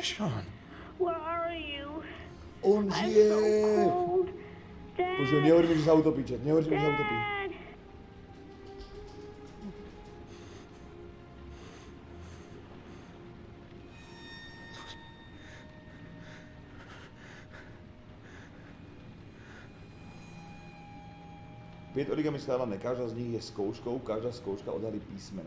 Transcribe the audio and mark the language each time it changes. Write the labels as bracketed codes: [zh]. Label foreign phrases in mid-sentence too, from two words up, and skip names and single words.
[en] Sean! Where are you? [sk] On žije! Bože, nehovorí mi, že sa utopí, Jet. Nehovorí mi, že sa utopí. [cs] Pět origami skládané, každá z nich je zkouškou, každá zkouška odhalí písmena.